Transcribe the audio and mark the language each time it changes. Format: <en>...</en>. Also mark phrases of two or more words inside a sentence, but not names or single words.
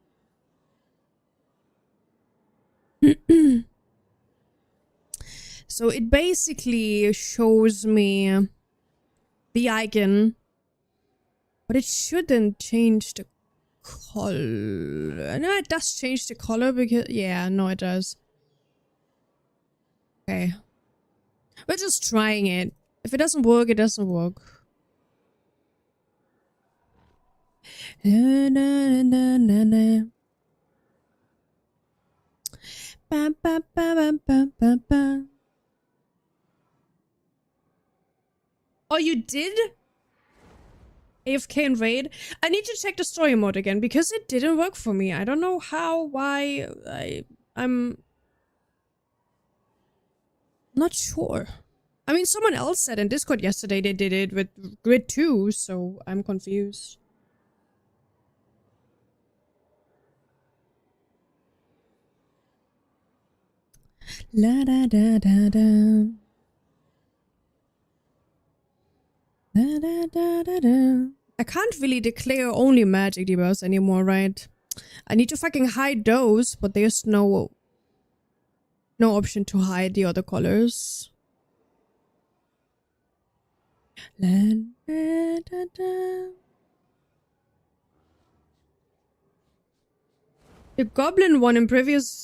<en>So it basically shows me the icon, but it shouldn't change the color. No, it does change the color because... Yeah, no, it does. Okay. We're just trying it. If it doesn't work, it doesn't work. Na, na, na, na, na. Ba, ba, ba, ba, ba, ba, ba. Oh, you did? AFK and raid? I need to check the story mode again because it didn't work for me. I don't know how, why, I'm not sure. I mean, someone else said in Discord yesterday they did it with Grid 2, so I'm confused. La da da da da. Da da da da da. I can't really declare only magic debuffs anymore, right? I need to fucking hide those, but there's no no option to hide the other colors. The goblin one in previous...</en>